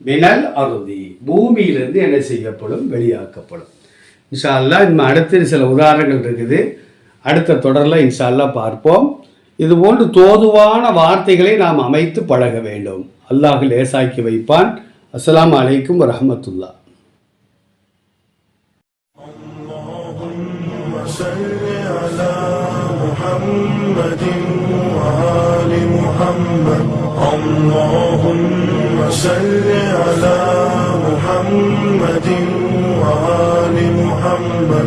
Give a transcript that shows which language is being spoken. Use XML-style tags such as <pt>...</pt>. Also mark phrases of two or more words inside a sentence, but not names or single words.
<ar>من الأرض,</ar> <ta>பூமியிலிருந்து என்ன செய்யப்படும், வெளியாக்கப்படும்.</ta> <ar>إن شاء الله</ar> <ta>இன்னும் அடுத்த சில உதாரணங்கள் இருக்குது, அடுத்த தொடரில்</ta> <ar>إن شاء الله</ar> <ta>பார்ப்போம். இது போன்று தோதுவான வார்த்தைகளை நாம் அமைத்து பழக வேண்டும். அல்லாஹ் லேசாக்கி வைப்பான்.</ta> <ar>السلام عليكم ورحمة الله. صل على محمد وآل محمد. اللهم صل على محمد وآل محمد.</ar>